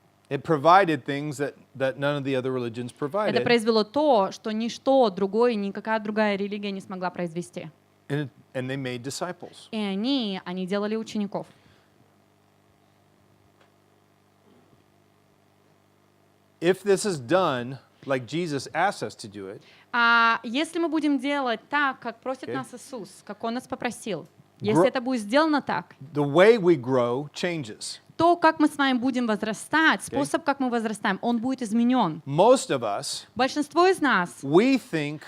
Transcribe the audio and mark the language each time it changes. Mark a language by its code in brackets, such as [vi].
[en] It provided things that none of the other religions [ru] Это [en] provided. [ru] произвело то, что ничто другое, никакая другая религия не смогла произвести. [en] And they made disciples. [ru] И они делали учеников. [en] If this is done like Jesus asked us to do it, [ru] Если мы будем делать так, как просит [en] Okay. [ru] нас Иисус, как Он нас попросил, если это будет сделано так, [en] the way we grow changes. [ru] то, как мы с вами будем возрастать, способ, как мы возрастаем, он будет изменен. [en] Most of us, [ru] Большинство из нас, [en] we think